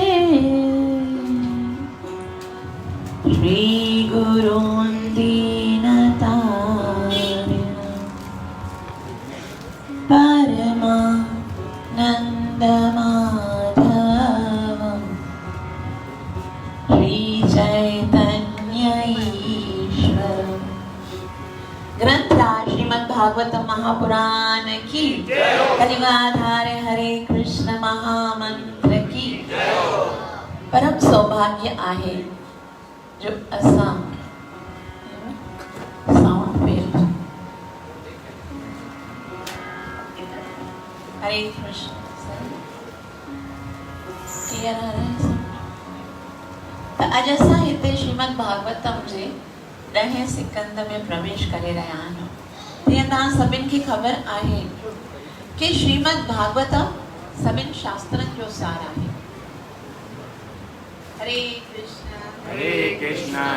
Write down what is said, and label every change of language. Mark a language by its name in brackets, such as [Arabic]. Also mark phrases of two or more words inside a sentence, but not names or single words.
[Sanskrit] श्रीगुरून् दीनतारिणम् परमानन्दमाधवम् श्रीचैतन्य ईश्वरम्। [Hindi] ग्रंथराज श्रीमद् भागवतम महापुराण की कलिगाधार हरे कृष्ण महामंत्र की परम सौभाग्य [Sindhi] आहे जो असां [English] sound wave [Sindhi] हरे कृष्ण [Hindi] क्लियर आ रहा है तो [Sindhi] अज असां हिते श्रीमद् भागवतम जे 10 सिकंद में प्रवेश करे रहा आहियूं। जीअं तव्हां सभिनि खे ख़बर आहे कि श्रीमद् भागवतम सभिनि शास्त्रनि जो सार आहे। हरे कृष्ण